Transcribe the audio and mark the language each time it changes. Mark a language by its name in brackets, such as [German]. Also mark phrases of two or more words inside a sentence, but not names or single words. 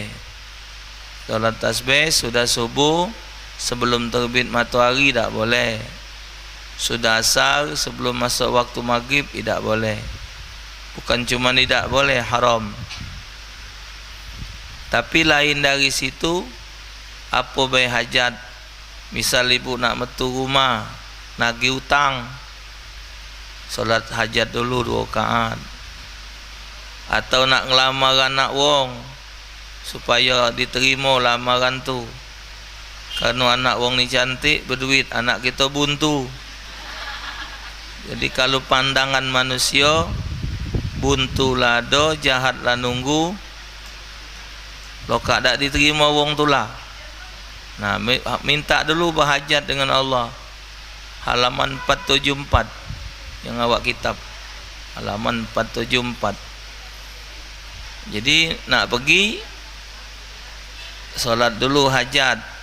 [Malay] Solat tasbih sudah subuh sebelum terbit matahari tidak boleh. Sudah asar sebelum masuk waktu maghrib tidak boleh. Bukan cuma tidak boleh, haram. Tapi lain dari situ, apa baik hajat, misal ibu nak metu rumah, nagih utang, solat hajat dulu 2 rakaat. Atau nak ngelamar anak wong supaya diterima lamaran tu, karena anak wong ni cantik, berduit, anak kita buntu. Jadi kalau pandangan manusia, buntu lado, jahat lah nunggu, lokak tak diterima wong tu lah. Nah, minta dulu berhajat dengan Allah. Halaman 474 yang awak kitab, halaman 474. Jadi nak pergi solat dulu hajat.